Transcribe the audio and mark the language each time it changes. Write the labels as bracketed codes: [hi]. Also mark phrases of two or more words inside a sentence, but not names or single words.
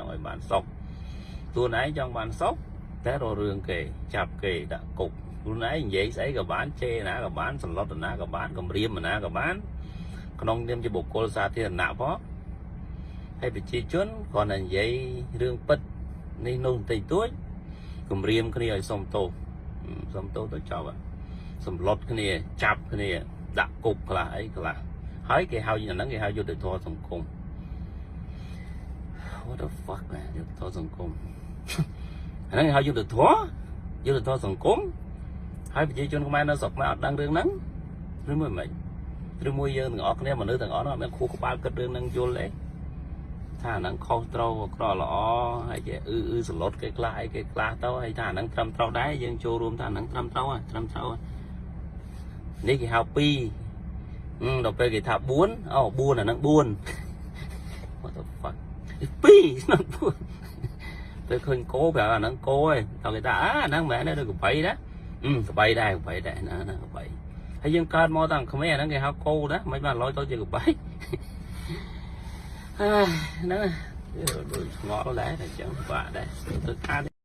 [km] ង់ឲ្យបានសុខខ្លួនឯងចង់បានសុខតែរករឿងគេចាប់គេដាក់គុកខ្លួនឯងនិយាយស្អីក៏បានជេរណាក៏បានសន្លត់ណាក៏បានគំរាមណាក៏បានក្នុងនាមជាបុគ្គលសាធារណៈផងហើយប្រជាជនគ្រាន់តែនិយាយរឿងពិតនេះនោះបន្តិចតួចគំរាមគ្នាឲ្យសុំទោសទៅចប់សម្លុតគ្នាចាប់គ្នាដាក់គុកខ្លះអីខ្លះហើយគេហៅយ៉ាងហ្នឹងគេហៅយុត្តិធម៌សង្គម [en] What the fuck [km] យុត្តិធម៌សង្គមអាហ្នឹងគេហៅយុត្តិធម៌សង្គមហើយប្រជាជនខ្មែរនៅស្រុកខ្មែរអត់ដឹងរឿងហ្នឹងឬមួយមិនឬមួយយើងទាំងអស់គ្នាមនុស្សទាំងអស់ហ្នឹងអត់មានខួរក្បាលគិតរឿងហ្នឹងយល់ទេថាអាហ្នឹងខុសត្រូវអាក្រក់ល្អហើយជាសន្លត់គេខ្លះអីគេខ្លះទៅហើយថាអាហ្នឹងត្រឹមត្រូវដែរយើងចូលរួមថាអាហ្នឹងត្រឹមត្រូវ នេះគេហៅ2ដល់ពេលគេថា4អាហ្នឹង4 [en] What the fuck [km] 2 ស្នឹង4ពេលឃើញគោប្រាប់អាហ្នឹងគោឯងតើគេថាអាហ្នឹងមិនមែនទេកបីណាកបីដែរណាកបីហើយយើងកើតមកតាំងក្មេងអាហ្នឹងគេហៅគោណាមិនបានឡយទៅជាកបីហ្នឹងដូចឆ្ងល់ដែរតែចឹងបាក់ដែរធ្វើការ